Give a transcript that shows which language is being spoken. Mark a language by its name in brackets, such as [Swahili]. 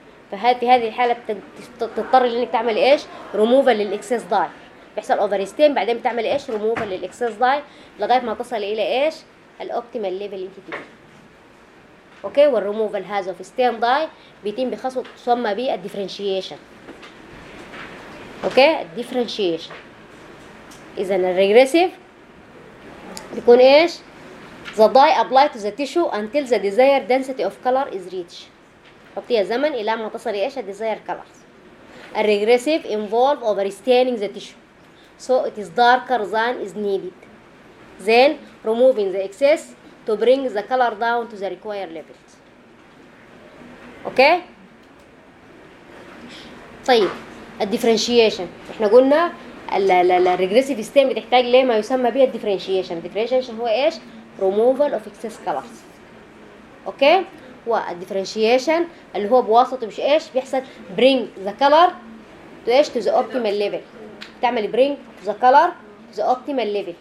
[Arabic] فهذه هذه الحاله تضطر انك تعمل ايش؟ ريموفال للاكسس داي. بيحصل اوفرستين بعدين بتعمل ايش؟ ريموفال للاكسس داي لغايه ما تصل الى ايش؟ الاوبتيمال ليفل اللي انت تبغيه. اوكي، والريموفال هذا في ستين داي بيتم بخصوص تسمى بي الديفرنشيشن. اوكي، الديفرنشيشن. اذا الريجريسيف بيكون ايش؟ [English] The dye applied to the tissue until the desired density of color is reached. [Arabic] حطيها زمن إلى ما تصل إيش [English] the desired colors. A regressive involve overstaining the tissue, so it is darker than is needed. Then removing the excess to bring the color down to the required level. [Arabic] Okay؟ طيب the differentiation. إحنا قلنا ال regressive system بتحتاج ليه ما يسمى بها differentiation. [English] Differentiation [Arabic] هو إيش؟ [English] removal of excess colors. [Arabic] اوكي، والديفرنشيشن اللي هو بواسطه مش ايش بيحصل [English] bring the color [Arabic] to ايش [English] to the optimal level. [Arabic] بتعمل [English] bring the color to the optimal level